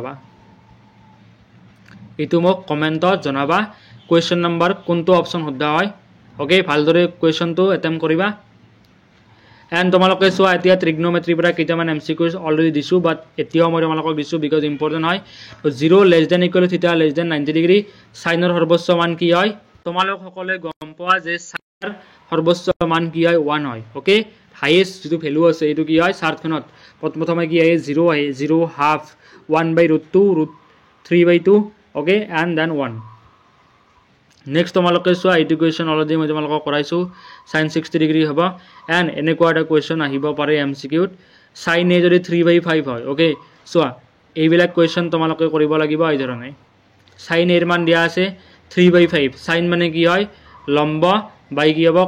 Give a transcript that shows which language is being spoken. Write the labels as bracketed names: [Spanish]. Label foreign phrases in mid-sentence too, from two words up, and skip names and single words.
[Assamese] জনাবা [English] question number [Assamese] কোনটো অপচন শুদ্ধ হয় ওকে ভালদৰে কোৱেশ্চনটো এটেম্প কৰিবা এন্ড তোমালোকে চোৱা এতিয়া ট্ৰিগনোমেট্ৰি পৰা কেইটামান [English] MCQs already [Assamese] দিছো বাট এতিয়াও মই তোমালোকক দিছো [English] because important [Assamese] হয় [English] 0 less than equal theta less than 90 degree [Assamese] সাইনৰ সৰ্বোচ্চ মান কি হয় তোমালোক সকলে গম পোৱা যে সাইনৰ সৰ্বোচ্চ মান কি হয় 1 হয় [English] okay highest [Assamese] যেটো ভ্যালু আছে এটো কি হয় চাৰ্টখনত প্ৰথমে কি আহে 0 আহে 0 হাফ 1/√2 3/2 [English] okay and then 1 next [Assamese] তোমালোকে চোৱা এইটো [English] question already [Assamese] মই তোমালোকক কৰাইছো [English] sin 60 degree [Assamese] হ'ব এন্ড এনেকুৱা এটা কোৱেশ্চন আহিব পাৰে এমসিকিউত sin a যদি 3/5 হয় ওকে চোৱা এইবিলাক কোৱেশ্চন তোমালোকে কৰিব লাগিব এই ধৰণে sin a এর মান দিয়া আছে 3/5 sin মানে কি হয় লম্ব বাই কি হ'ব